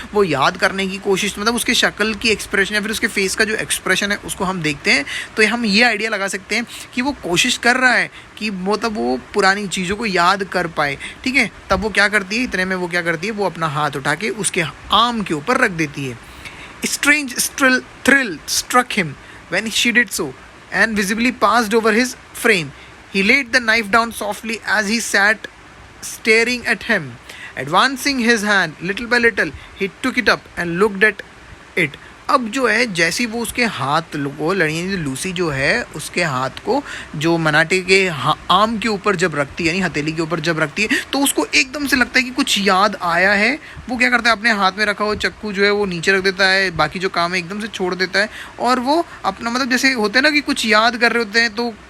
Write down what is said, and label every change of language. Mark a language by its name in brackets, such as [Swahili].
[Hindi] वो याद करने की कोशिश, मतलब उसके शक्ल की एक्सप्रेशन या फिर उसके फेस का जो एक्सप्रेशन है उसको हम देखते हैं तो हम ये आइडिया लगा सकते हैं कि वो कोशिश कर रहा है कि मतलब वो पुरानी चीज़ों को याद कर पाए, ठीक है। तब वो क्या करती है, इतने में वो क्या करती है, वो अपना हाथ उठा के उसके आर्म के ऊपर रख देती है। [English] Strange thrill struck him when she did so, and visibly passed over his frame. He laid the knife down softly as he sat staring at him. Advancing his hand little by little, he took it up and looked at it. [Hindi] अब जो है जैसे ही वो उसके हाथ को Lucy जो है उसके हाथ को जो मनाटे के आर्म के ऊपर जब रखती है, यानी हथेली के ऊपर जब रखती है, तो उसको एकदम से लगता है कि कुछ याद आया है। वो क्या करता है, अपने हाथ में रखा हुआ चक्कू जो है वो नीचे रख देता है, बाकी जो काम है एकदम से छोड़ देता है, और वो अपना मतलब जैसे होते हैं ना कि कुछ याद कर रहे होते हैं तो